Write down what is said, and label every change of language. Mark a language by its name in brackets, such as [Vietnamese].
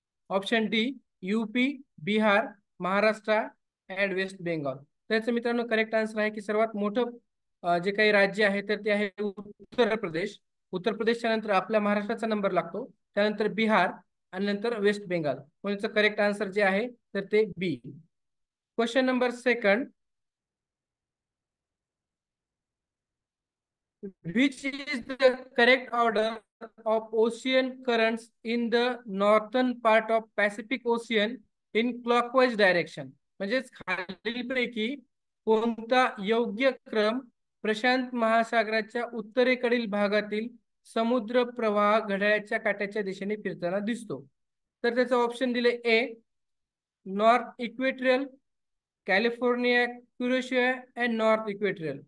[Marathi] Option D UP, Bihar, Maharashtra and waste Bengal. त्याचं मित्रांनो correct answer आहे की सर्वात मोठं जे काही राज्य आहे तर ते आहे उत्तर प्रदेश. उत्तर प्रदेशच्या नंतर आपल्या महाराष्ट्राचा नंबर लागतो, त्यानंतर बिहार आणि नंतर वेस्ट बेंगॉल. म्हणजे करेक्ट आन्सर जे आहे तर ते बी. [English] Question number second, which is the correct order of ocean currents in the northern part of Pacific Ocean in clockwise direction. [Marathi] म्हणजेच खालीलपैकी कोणता योग्य क्रम प्रशांत महासागराच्या उत्तरेकडील भागातील समुद्र प्रवाह घड्याळाच्या काट्याच्या दिशेने फिरताना दिसतो. तर त्याचं ऑप्शन दिले ए north equatorial, California, क्युरेशिया and north equatorial.